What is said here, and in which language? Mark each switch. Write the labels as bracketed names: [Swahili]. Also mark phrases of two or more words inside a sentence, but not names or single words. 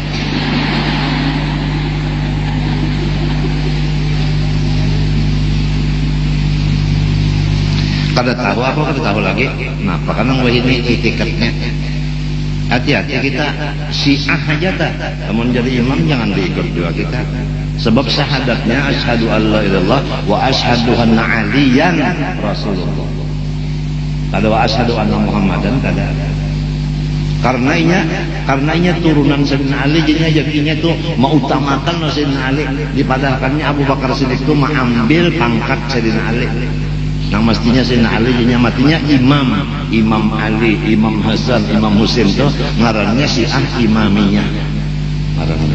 [Banjar] Kada tahu apa kada tahu lagi. Nah, karena ini etikatnya. Hati-hati kita Syiah aja tak. Namun jadi imam jangan diikut juga kita. Sebab syahadatnya [Arabic] أشهد ألا إلا الله وأشهد أن عليا رسول الله. Kada وأشهد أن محمدا kada. [Banjar] Karena inya turunan Sayyidina Ali jadinya tuh mengutamakan Sayyidina Ali dipadahkannya Abu Bakar Siddiq itu mengambil pangkat Sayyidina Ali. Nah mestinya Sayyidina Ali jadinya matinya Imam Ali, Imam Hasan, Imam Husain itu ngarannya Syiah imamiyah ngarannya.